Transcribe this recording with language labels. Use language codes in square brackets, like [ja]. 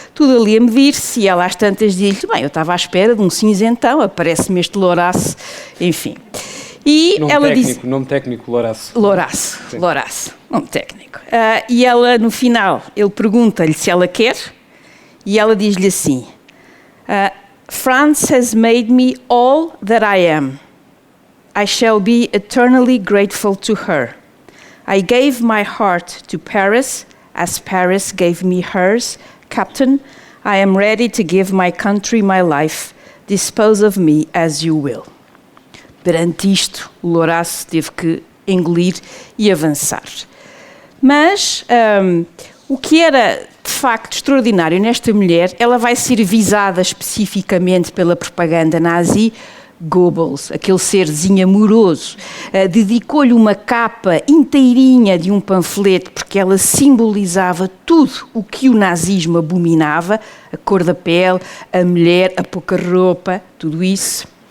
[pt] Tudo ali a medir-se, e ela às tantas diz-lhe: bem, eu estava à espera de um cinzentão, aparece-me este louraço, enfim. E nome técnico, louraço. Louraço, nome técnico. E ela, no final, ele pergunta-lhe se ela quer, e ela diz-lhe assim: [en] France has made me all that I am. I shall be eternally grateful to her. I gave my heart to Paris, as Paris gave me hers. Captain, I am ready to give my country my life. Dispose of me as you will. [pt] Perante isto, o louraço teve que engolir e avançar. Mas o que era de facto extraordinário nesta mulher, ela vai ser visada especificamente pela propaganda nazi. Goebbels, aquele serzinho amoroso, dedicou-lhe uma capa inteirinha de um panfleto porque ela simbolizava tudo o que o nazismo abominava, a cor da pele, a mulher, a pouca roupa, tudo isso.